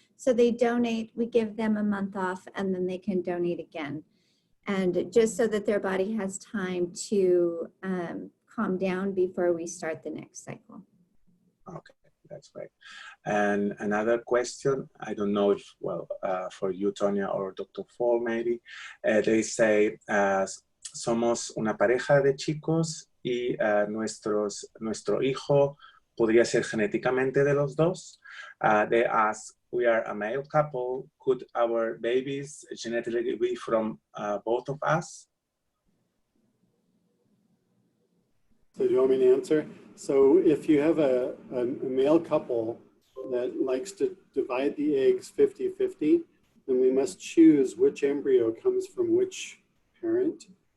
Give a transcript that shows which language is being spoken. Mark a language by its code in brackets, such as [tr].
[en] So they donate, we give them a month off, and then they can donate again. And just so that their body has time to calm down before we start the next cycle. Okay, that's great. And another question, I don't know if, well, for you, Tonya, or Dr. [es] Foulk, [en] maybe, they say, [es] somos una pareja de chicos y nuestro hijo podría ser genéticamente de los dos. [en] They ask, we are a male couple, could our babies genetically be from both of us? So do you want me to answer? So if you have a male couple that likes to divide the eggs 50-50, then we must choose which embryo comes from which parent.